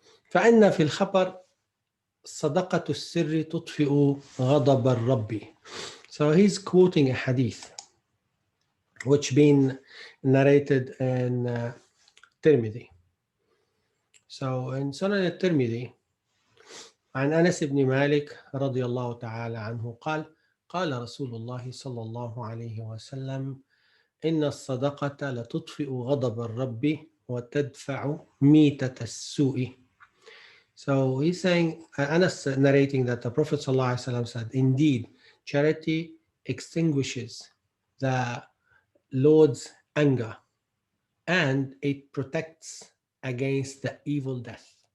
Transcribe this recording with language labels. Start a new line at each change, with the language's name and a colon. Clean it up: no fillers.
Arabic: فإن في الخبر صدقة السر تطفئ غضب الرب.
English: So he's quoting a hadith which been narrated in Tirmidhi. So in Sunan al-Tirmidhi,
Arabic: عن أنس بن مالك رضي الله تعالى عنه قال قال رسول الله صلى الله عليه وسلم إن الصدقة لتطفئ غضب الرب وتدفع ميتة السوء.
English: So he's saying, Anas narrating that the Prophet ﷺ said, indeed, charity extinguishes the Lord's anger and it protects against the evil death.